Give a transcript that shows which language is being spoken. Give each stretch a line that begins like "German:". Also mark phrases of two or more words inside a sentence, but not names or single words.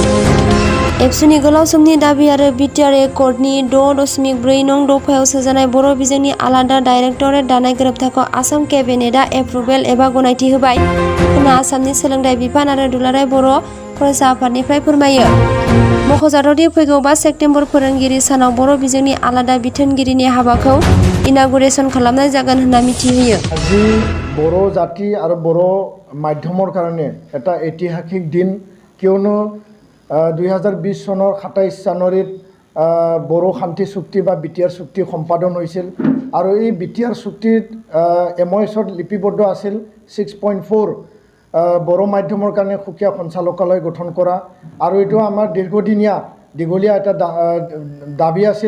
Bodo: एबसुनि गोलाव समनि दाबि आरो बिटिआर एकर्डनि 6.4 नं दफायाव सोजानाय बर' बिजोंनि आलादा डाइरेक्टरेट दानाय गोरोबथाखौ आसाम केबिनेटआ एप्रुभेल एबा गनायथि होबाय होनना आसामनि सोलोंथाइ बिफान आरो दुलाराय बर' फरायसा आफादनिफ्राय फोरमायो। मख'जाथावदि फैगौ 5 सेप्तेम्बर फोरोंगिरि सानाव बर' बिजोंनि आलादा बिथोनगिरिनि हाबाखौ इनागुरेसन खालामनाय जागोन होनना मिथिहोयो।
Assamese: আজি বড়ো জাতি আৰু বড়ো মাধ্যমৰ কাৰণে এটা ঐতিহাসিক দিন, কিয়নো 2020 চনৰ 27 জানুৱাৰীত বড়ো শান্তি চুক্তি বা বিটিআৰ চুক্তি সম্পাদন হৈছিল আৰু এই বিটিআৰ চুক্তিত MOSত লিপিবদ্ধ আছিল 6.4 বড়ো মাধ্যমৰ কাৰণে সুকীয়া সঞ্চালকালয় গঠন কৰা, আৰু এইটো আমাৰ দীঘলীয়া এটা দাবী আছিল।